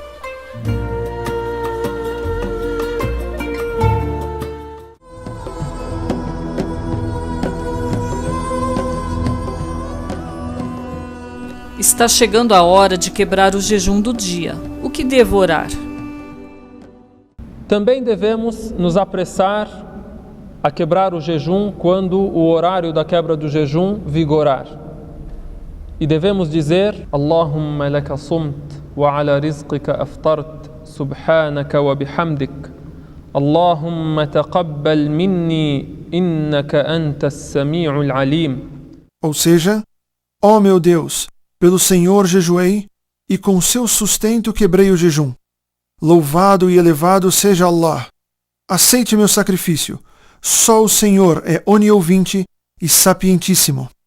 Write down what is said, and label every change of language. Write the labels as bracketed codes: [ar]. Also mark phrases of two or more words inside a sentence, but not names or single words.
[pt] Está chegando a hora de quebrar o jejum do dia. O que devo orar? Também devemos nos apressar a quebrar o jejum quando o horário da quebra do jejum vigorar. E devemos dizer: [ar] اللهم لك صمت وعلى رزقك أفطرت سبحانك وبحمدك اللهم تقبل مني إنك أنت السميع العليم. [pt] Ou seja, ó meu Deus, pelo Senhor jejuei e com seu sustento quebrei o jejum. Louvado e elevado seja Allah. Aceite meu sacrifício. Só o Senhor é oniovinte e sapientíssimo.